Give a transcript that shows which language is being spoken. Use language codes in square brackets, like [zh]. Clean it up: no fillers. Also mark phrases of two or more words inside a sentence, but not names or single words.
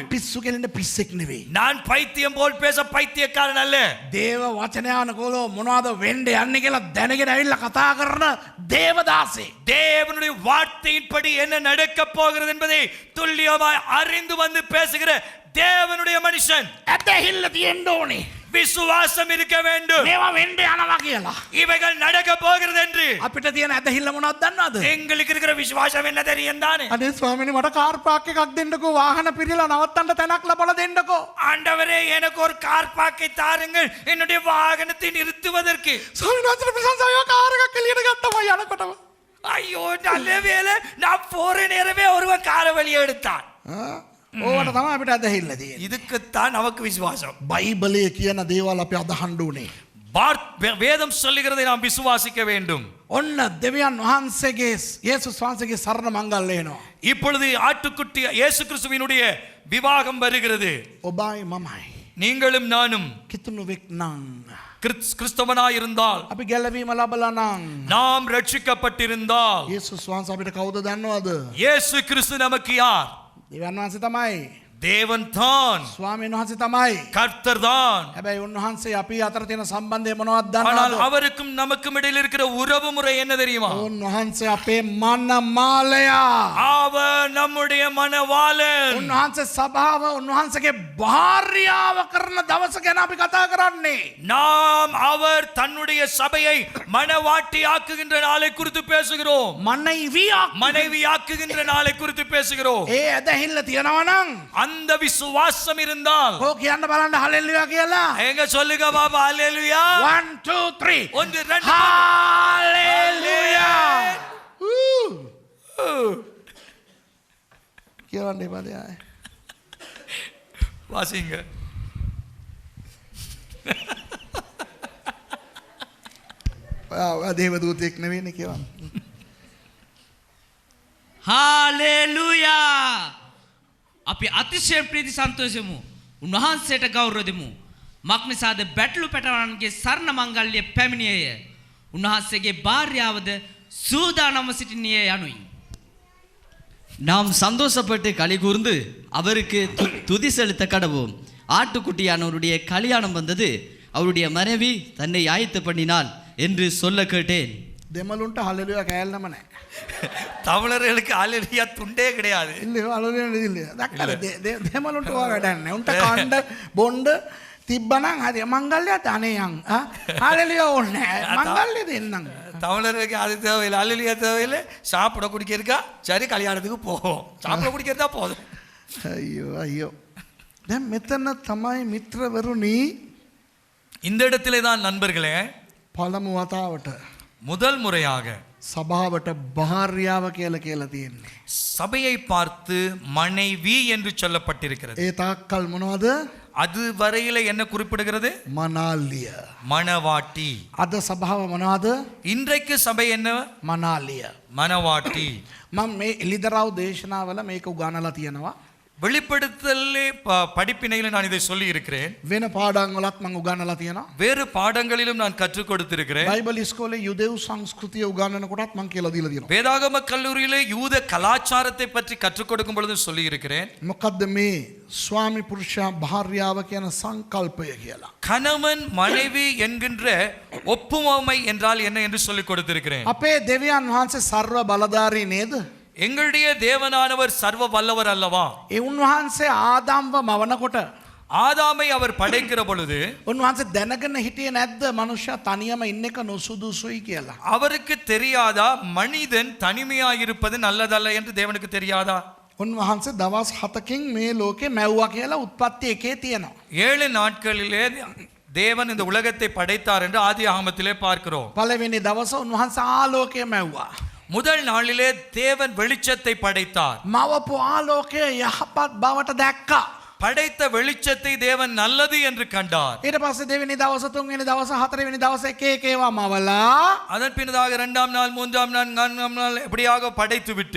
[si] මම පිස්සු කෙලින්න පිස්සෙක් නෙවෙයි. [ta] நான் பைத்தியம் போல் பேச பைத்தியக்காரன் அல்ல. [si] දේව වචනයානුකූලව මොනවද වෙන්න යන්නේ කියලා දැනගෙන ඇවිල්ලා කතා කරන දේවදාසේ. [ta] தேவனுடைய வார்த்தையின்படி என்ன நடக்க போகிறது என்பதை துல்லியமாய் அறிந்து வந்து பேசுகிற தேவனுடைய மனுஷன். [si] ඇදහිල්ල තියෙන්න ඕනේ. [ta] விசுவாசம் இருக்க வேண்டும். [si] මේවා වෙන්න යනවා කියලා. [ta] இவைகள் நடக்க போகிறது என்று. [si] අපිට තියෙන ඇදහිල්ල මොනවද දන්නවද? [ta] எங்களுக்கு இருக்கிற விசுவாசம் என்ன தெரியும் தானே? [si] අනේ ස්වාමීනි මට [en] car park [si] එකක් දෙන්නකෝ වාහන පිරিলা නවත්තන්න තැනක් ලබලා දෙන්නකෝ. [ta] ஆண்டவரே எனக்கு ஒரு [en] car park [ta] தாருங்கள் என்னுடைய வாகனத்தை நிறுத்துவதற்கு. [si] ස්වාමීනි වහන්සේට ප්‍රශංසාව කාර් එකක් එළියට ගත්තම යනකොටම. [ta] ஐயோ நல்ல வேளை நான் போற நேரமே ஒருவன் காரை வெளியே எடுத்தான். [si] ඕවට තමයි අපිට ඇදහිල්ල තියෙන්නේ. [ta] இதுக்குத்தான் நமக்கு விசுவாசம். [si] බයිබලයේ කියන දේවල් අපි අදහන්න ඕනේ. [ta] வேதம் சொல்லுகிறதை நாம் விசுவாசிக்க வேண்டும். [si] ඔන්න දෙවියන් වහන්සේගේ යේසුස් වහන්සේගේ සරණ මංගල්‍ය එනවා. [ta] இப்பொழுது ஆட்டுக்குட்டி இயேசு கிறிஸ்துவினுடைய விவாகம் வருகிறது. [si] ඔබයි මමයි. [ta] நீங்களும் நானும் [si] කිතුණුවෙක් නම් [ta] கிறிஸ்தவனாய் இருந்தால், [si] අපි ගැලවීම ලබලා නම් [ta] நாம் ரட்சிக்கப்பட்டிருந்தால், [si] යේසුස් වහන්සේ අපිට කවුද දන්නවද? [ta] இயேசு கிறிஸ்து நமக்கு யார்? [si] දෙවියන් වහන්සේ තමයි. [ta] தேவன் தான், [si] ස්වාමීන් වහන්සේ තමයි. [ta] கர்த்தர் தான். [si] හැබැයි උන්වහන්සේ අපි අතර තියෙන සම්බන්ධය මොනවද [ta] ஆனால் [si] දන්නවද? [ta] அவருக்கும் நமக்கும் இடையில் இருக்கிற உறவு முறை என்ன தெரியுமா? [si] උන්වහන්සේ අපේ මනමාලයා. [ta] அவர் நம்முடைய மனவாளன். [si] උන්වහන්සේ සභාව උන්වහන්සේගේ භාර්යාව කරන දවස ගැන අපි කතා කරන්නේ. [ta] நாம் அவர் தன்னுடைய சபையை மனவாட்டி ஆக்குகின்ற நாளை குறித்து பேசுகிறோம். மனைவி ஆக்குகின்ற நாளை குறித்து பேசுகிறோம். [si] ඒ ඇදහිල්ල තියෙනවා නම් [ta] அந்த விசுவாசம் இருந்தால் [si] ඕ කියන්න බලන්න හලෙලුයා කියලා. [ta] எங்க சொல்லுங்க பாபா அல்லேலூயா. 1 2 3 1 2 [si] හලෙලුයා. කියවන්න එපා දෙය. [ta] வாசிங்க. [si] ඔයා දේවදූතෙක් නෙවෙයිනේ කියවන්න. හාලෙලූයා! අපි අතිශය ප්‍රීති සන්තෝෂෙමු. උන්වහන්සේට ගෞරව දෙමු. මක්නිසාද බැටළු පැටවන්ගේ සරණ මංගල්‍ය පැමිණියේය. උන්වහන්සේගේ භාර්යාවද සූදානම්ව සිටිනියේ යනුයි. [ta] நாம் சந்தோஷப்பட்டு களி கூர்ந்து அவருக்கு துதி செலுத்த கடவோம். ஆட்டுக்குட்டியானவருடைய கல்யாணம் வந்தது, அவருடைய மனைவி தன்னை ஆயத்து பண்ணினாள் என்று சொல்ல கேட்டேன். [si] දෙමළුන්ට හලෙලුයා කෑල්ලම නැහැ. [ta] தமிழர்களுக்கு அல்லேலூயா துண்டே கிடையாது. [si] இல்ல හලෙලුයා නෙදිල්ල. දැක්කද? දෙමළුන්ට ඔයා වැඩක් නැහැ. උන්ට කණ්ඩ බොණ්ඩ තිබ්බනම් හරි මංගල්‍යයට අනේ යන්. හලෙලුයා ඕනේ නැහැ. මංගල්‍ය දෙන්නම්. [ta] தமிழருக்கு அது தேவையில்லை, அல்லேலூயா தேவையில்லை. சாப்பிட குடிக்கிறதுக்கா சரி கல்யாணத்துக்கு போவோம். சாப்பிட குடிக்கிறதா போதும். [si] අයියෝ අයියෝ. දැන් මෙතන තමයි මිත්‍රවරුනි [ta] இந்த இடத்திலே தான் நண்பர்களே [si] පළමු වතාවට [ta] முதல் முறையாக [si] සභාවට භාර්යාව කියලා කියලා තියෙන්නේ. [ta] சபையை பார்த்து மனைவி என்று சொல்லப்பட்டிருக்கிறது. [si] ඒ තාක්කල් මොනවද? [ta] அது வரையில என்ன குறிப்பிடுகிறது? [si] මනාලිය. [ta] மணவாட்டி. [si] අද සභාව මොනවද? [ta] இன்றைக்கு சபை என்ன? [si] මනාලිය. [ta] மணவாட்டி. [si] මම මේ එලිදරව් දේශනාවල මේක උගන්වලා තියෙනවා. [ta] வெளிப்படுத்தலே படிப்பினையில நான் இதை சொல்லி இருக்கிறேன். [si] වෙන පාඩම් වලත් මම උගන්වලා තියෙනවා. [ta] வேறு பாடங்களிலும் நான் கற்றுக் கொடுத்திருக்கிறேன். [si] බයිබල් ඉස්කෝලේ යුදෙව් සංස්කෘතිය උගන්වන කොටත් මම කියලා දීලා තියෙනවා. [ta] வேதாகம கல்லூரியிலே யூத கலாச்சாரத்தை பற்றி கற்றுக் கொடுக்கும் பொழுது சொல்லி இருக்கிறேன். [si] මොකද්ද මේ ස්වාමි පුරුෂයා භාර්යාව කියන සංකල්පය කියලා. [ta] கணவன் மனைவி என்கின்ற ஒப்புமை என்றால் என்ன என்று சொல்லிக் கொடுத்திருக்கிறேன். [si] අපේ දෙවියන් වහන්සේ සර්ව බලධාරී නේද? [ta] எங்களுடைய தேவனானவர் சர்வ வல்லவர் அல்லவா? [si] ඒ උන්වහන්සේ ආදාම්ව මවනකොට [ta] ஆதாமை அவர் படைக்கிற பொழுது [si] උන්වහන්සේ දැනගෙන හිටියේ නැද්ද මනුෂ්‍යයා තනියම ඉන්න එක නුසුදුසුයි කියලා? [ta] அவருக்கு தெரியாதா மனிதன் தனிமையாயிருப்பது நல்லதல்ல என்று தேவனுக்கு தெரியாதா? [si] උන්වහන්සේ දවස් 7කින් මේ ලෝකේ මැව්වා කියලා උත්පත්ති එකේ තියෙනවා. [ta] 7 நாட்களிலே தேவன் இந்த உலகத்தை படைத்தார் என்று ஆதி ஆகமத்திலே பார்க்கிறோம். [si] පළවෙනි දවස උන්වහන්සේ ආලෝකය මැව්වා. [ta] முதல் நாளிலே தேவன் வெளிச்சத்தை படைத்தார். [si] මවපු ආලෝකය යහපත් බවට දැක්කා. [ta] படைத்த வெளிச்சத்தை தேவன் நல்லது என்று கண்டார். [si] ඊට පස්සේ දෙවෙනි දවස තුන්වෙනි දවස හතරවෙනි දවස එක එක ඒවා මවලා [ta] அதன் பின்னதாக 2ஆம் நாள் 3ஆம் நாள் 4ஆம் நாள் எப்படியாக படைத்து விட்டு